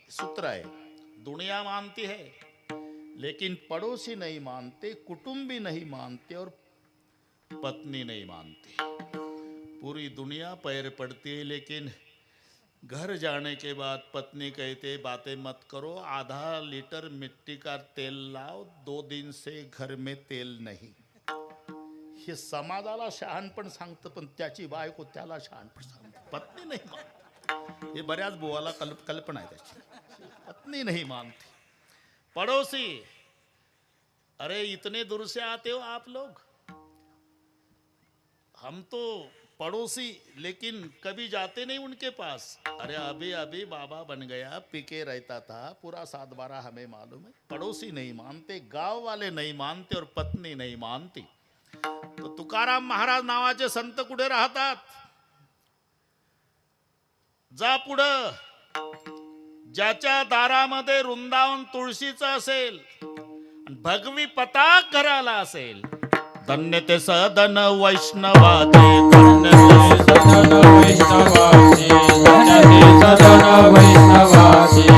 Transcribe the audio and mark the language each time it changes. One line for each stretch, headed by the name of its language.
Hindi: सूत्र है, दुनिया मानती है लेकिन पड़ोसी नहीं मानते, कुटुंबी नहीं मानते और पत्नी नहीं मानती. पूरी दुनिया पैर पड़ती है लेकिन घर जाने के बाद पत्नी कहते बातें मत करो, आधा लीटर मिट्टी का तेल लाओ, 2 दिन से घर में तेल नहीं.
Marathi: हे समाजाला शहाणपण सांगतं पण त्याची बायको त्याला शहाणपण सांगते. पत्नी नाही मानते, हे बऱ्याच बुवाला कल्पना आहे त्याची.
Hindi: पत्नी नहीं मानती. पड़ोसी, अरे इतने दूर से आते हो आप लोग, हम तो पड़ोसी लेकिन कभी जाते नहीं उनके पास. अरे अभी अभी बाबा बन गया, पीके रहता था, पूरा 7-12 हमें मालूम है. पड़ोसी नहीं मानते, गांव वाले नहीं मानते और पत्नी नहीं मानती.
Marathi: तो तुकाराम महाराज नावाचे संत कुठे राहतात? जा पुढं, ज्याच्या दारामध्ये वृंदावन तुळशीचं असेल, भगवी पताक घराला असेल, धन्य ते सदन वैष्णवाचे, धन्य ते सदन वैष्णवाचे, धन्य ते सदन वैष्णवाचे.